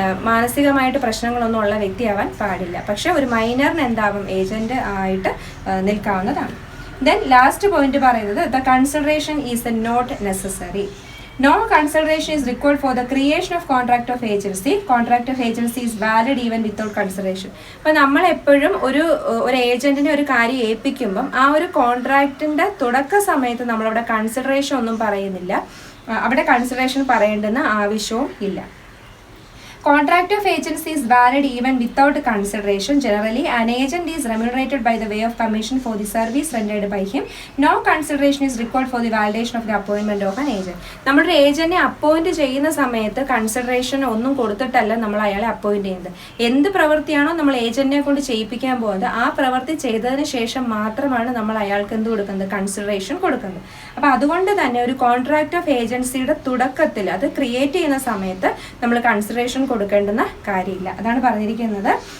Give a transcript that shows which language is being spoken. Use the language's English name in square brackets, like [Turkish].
[Malayalam] മാനസികമായിട്ട് പ്രശ്നങ്ങളൊന്നും ഉള്ള വ്യക്തിയാവാൻ പാടില്ല. പക്ഷെ ഒരു മൈനറിന് എന്താവും ഏജന്റ് ആയിട്ട് നിൽക്കാവുന്നതാണ്. [English] Then last point പറയുന്നത് the consideration is not necessary. No consideration is required for the creation of contract of agency. Contract of agency is valid even without consideration. [Malayalam] അപ്പോൾ നമ്മൾ എപ്പോഴും ഒരു ഏജന്റിനെ ഒരു കാര്യം ഏൽപ്പിക്കുമ്പം ആ ഒരു കോൺട്രാക്റ്റിന്റെ തുടക്ക സമയത്ത് നമ്മളവിടെ കൺസിഡറേഷൻ ഒന്നും പറയുന്നില്ല. അവിടെ കൺസിഡറേഷൻ പറയേണ്ടുന്ന ആവശ്യവും ഇല്ല. [English] Contract of agency is valid even without consideration. Generally, an agent is remunerated by the way of commission for the service rendered by him. No consideration is required for the validation of the appointment of an agent. [Malayalam] നമ്മുടെ ഏജന്റിനെ appoint ചെയ്യുന്ന സമയത്ത് consideration ഒന്നും കൊടുത്തിട്ടല്ല നമ്മൾ അയാളെ appoint ചെയ്യുന്നത്. എന്ത് പ്രവൃത്തിയാണോ നമ്മൾ ഏജന്റിനെ കൊണ്ട് ചെയ്യിപ്പിക്കാൻ പോകുന്നത് ആ പ്രവൃത്തി ചെയ്തതിന് ശേഷം മാത്രമാണ് നമ്മൾ അയാൾക്ക് എന്ത് കൊടുക്കുന്നത്, കൺസിഡറേഷൻ കൊടുക്കുന്നത്. അപ്പൊ അതുകൊണ്ട് തന്നെ ഒരു കോൺട്രാക്ട് ഓഫ് ഏജൻസിയുടെ തുടക്കത്തിൽ അത് ക്രിയേറ്റ് ചെയ്യുന്ന സമയത്ത് നമ്മൾ കൺസിഡറേഷൻ കൊടുക്കേണ്ടുന്ന കാര്യമില്ല. അതാണ് പറഞ്ഞിരിക്കുന്നത്.